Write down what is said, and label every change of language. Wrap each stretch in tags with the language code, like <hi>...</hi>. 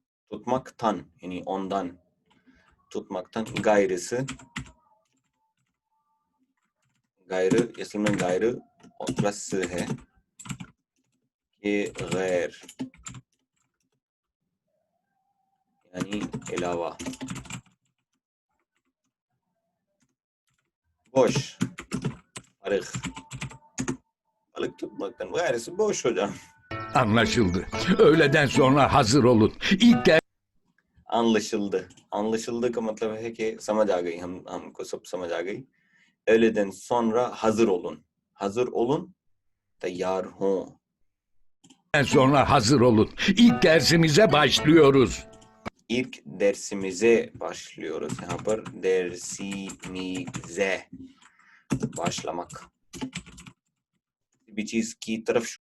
<tr>tutmaktan yani ondan tutmaktan gayrısı gayrı</tr> <hi>इसमें</hi> <tr>gayrı</tr> <hi>plus है कि गैर यानी अलावा</hi> <tr>boş farık balık tutmaktan gayrısı boş hocam. Anlaşıldı. Öğleden sonra hazır olun. İlk anlaşıldı.</tr> <hi>Anlaşıldı का मतलब है कि समझ आ गई हमको सब समझ आ गई.</hi> <tr>Öğleden sonra hazır olun. Hazır olun.</tr> <hi>Tayyar ho.</hi> <tr>dersten sonra hazır olun. İlk dersimize başlıyoruz. İlk dersimize başlıyoruz.</tr> <hi>यहाँ पर</hi> <tr>dersimize başlamak. Bir</tr> <hi>चीज की तरफ</hi>